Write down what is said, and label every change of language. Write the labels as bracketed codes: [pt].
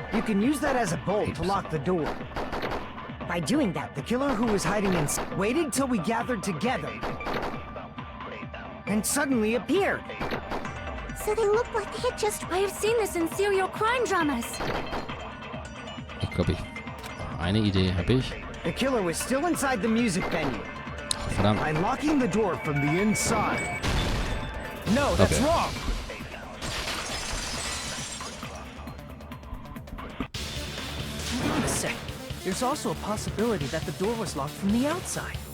[en] You can use that as a bolt to lock the door. By doing that, the killer who was hiding inside waited till we gathered together and suddenly appeared. So they look like they had just... I have seen this in serial crime dramas. [de] Ich glaube, eine Idee habe ich. [en] The killer was still inside the music venue. [de] Oh, verdammt. [en] By locking the door from the inside. No, that's Okay. wrong. Wait a sec. There's also a possibility that the door was locked from the outside.